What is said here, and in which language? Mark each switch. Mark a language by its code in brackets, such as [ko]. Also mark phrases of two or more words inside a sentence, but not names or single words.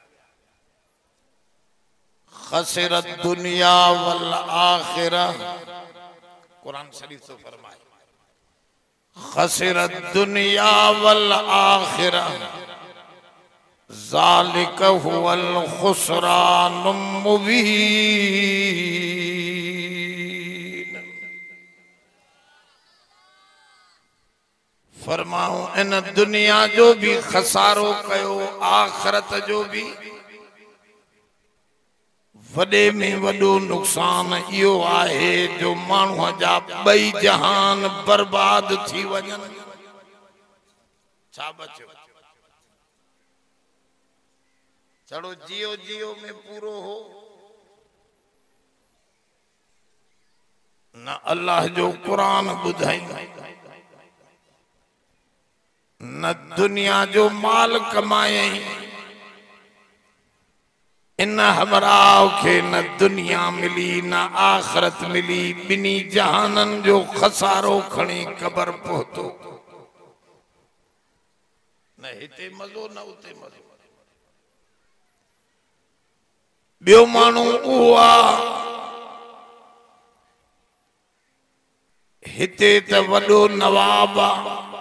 [ar] خسر الدنيا والآخرة, [sd] कुरान शरीफ तो फरमाए, [ar] خسر الدنيا والآخرة ذلك هو الخسران المبين. [sd] फरमाऊं इन दुनिया जो भी खसारो कयो, आखिरत जो भी। वडे में वडो नुकसान इहो आहे जो माण्हूअ जा ॿई जहान बर्बाद थी वञनि। छा बचियो? चढ़ो जियो जियो में पूरो हो। न अल्लाह जो कुरान ॿुधाई, न दुनिया जो माल कमाए। इन हमराव के न दुनिया मिली न आखिरत मिली। बिनी जहानन जो खसारो खणी कबर पहुतो। न हिते मज़ो न उते मज़ो। ॿियो माण्हू उहो आहे, हिते त वॾो नवाब आहे।